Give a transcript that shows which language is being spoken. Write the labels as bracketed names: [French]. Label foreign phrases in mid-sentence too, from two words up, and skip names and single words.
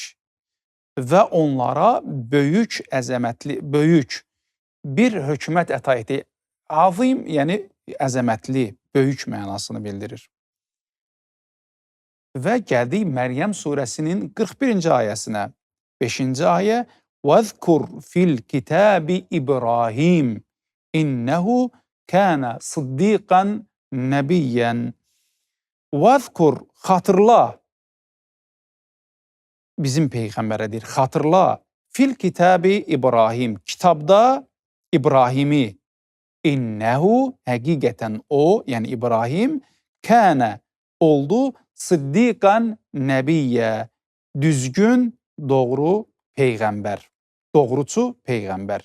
[Azerbaijani] Və onlara böyük, əzəmətli, böyük bir hökumət əta etdi. Azim, yəni əzəmətli, böyük mənasını bildirir. Və gəldik Məryəm surəsinin 41-ci ayəsinə. 5-ci ayə [Arabic] وَذْكُرْ فِي الْكِتَابِ إِبْرَاهِيمَ إِنَّهُ كَانَ صِدِّيقًا نَبِيًّا وَذْكُرْ xatırla [Azerbaijani] bizim Peyğəmbərə deyir, xatırla [Arabic] في الكتاب إبراهيم, [Azerbaijani] kitabda İbrahimi İnnehu həqiqətən o, yəni İbrahim kənə oldu [Arabic] صديقا نبيا [Azerbaijani] düzgün, doğru peyğəmbər, doğrucu peyğəmbər.